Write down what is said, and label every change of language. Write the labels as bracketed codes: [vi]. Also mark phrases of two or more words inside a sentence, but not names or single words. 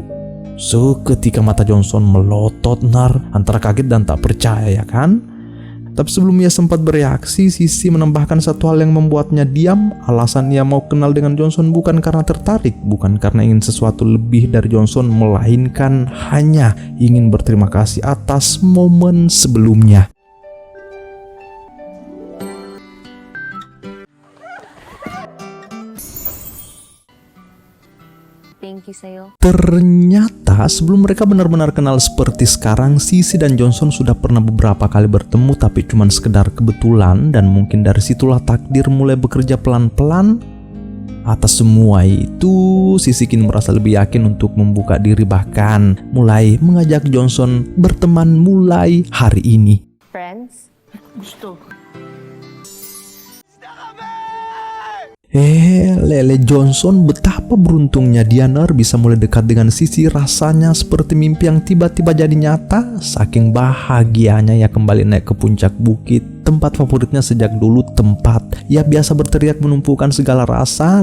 [id] Seketika mata Johnson melotot antara kaget dan tak percaya, ya kan? Tapi sebelum ia sempat bereaksi, Sisi menambahkan satu hal yang membuatnya diam. Alasan ia mau kenal dengan Johnson bukan karena tertarik, bukan karena ingin sesuatu lebih dari Johnson, melainkan hanya ingin berterima kasih atas momen sebelumnya. [en] Thank you sa'yo. [id] Ternyata sebelum mereka benar-benar kenal seperti sekarang, Sisi dan Johnson sudah pernah beberapa kali bertemu, tapi cuma sekedar kebetulan. Dan mungkin dari situlah takdir mulai bekerja pelan-pelan. Atas semua itu, Sisi kini merasa lebih yakin untuk membuka diri, bahkan mulai mengajak Johnson berteman mulai hari ini. [tl] Friends? Gusto. [id] Lele Johnson, betapa beruntungnya dia bisa mulai dekat dengan Sisi. Rasanya seperti mimpi yang tiba-tiba jadi nyata. Saking bahagianya ia kembali naik ke puncak bukit, tempat favoritnya sejak dulu, tempat ia biasa berteriak menumpukan segala rasa.